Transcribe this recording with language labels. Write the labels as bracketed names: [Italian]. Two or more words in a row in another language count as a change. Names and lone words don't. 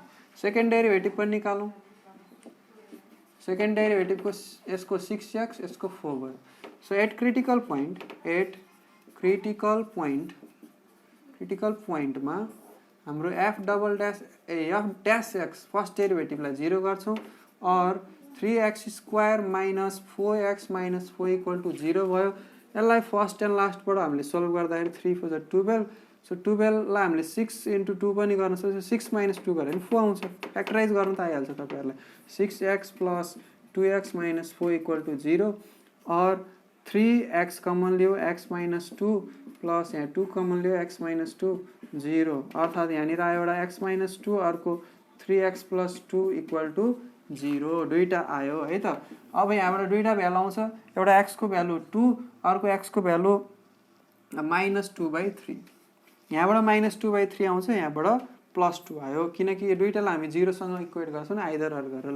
[English] second derivative [Nepali] पनि निकालौँ [English] second derivative [Nepali] को यसको 6x यसको 4 भयो। [English] so at critical point [Nepali] हाम्रो [English] f double dash f dash x first derivative [Nepali] 0 गर्छौं और [English] 3x square minus 4x minus 4 equal to 0 [Nepali] भयो। यसलाई [English] first and last [Nepali] हामीले सोल्भ गर्दाखेरि 3 4 12 सो 12 लाई हामीले [English] 6 into 2 [Nepali] पनि गर्न सक्छौँ [English] 6 minus 2 [Nepali] गरे भने 4 आउँछ फ्याक्टराइज गर्न त आइहाल्छ तपाईहरुलाई [English] 6x plus 2x minus 4 equal to 0 [Nepali] और [English] 3x common [Nepali] लियो [English] x minus 2 plus [Nepali] यहाँ [English] 2 common [Nepali] लियो [English] x minus 2 0 [Nepali] अर्थात यहाँनिर आयो एउटा [English] x minus 2 [Nepali] अर्को [English] 3x plus 2 equal to 0 [Nepali] दुईटा आयो है त। अब यहाँबाट दुईटा भ्यालु आउँछ एउटा x को भ्यालु 2 अर्को x को भ्यालु [English] minus 2/3 [Nepali] यहाँबाट [English] minus 2/3 [Nepali] आउँछ यहाँबाट [English] plus 2 [Nepali] आयो किनकि यो दुईटालाई हामी 0 सँग इक्वेट गर्छौं नि [English] either or [Nepali] गरेर।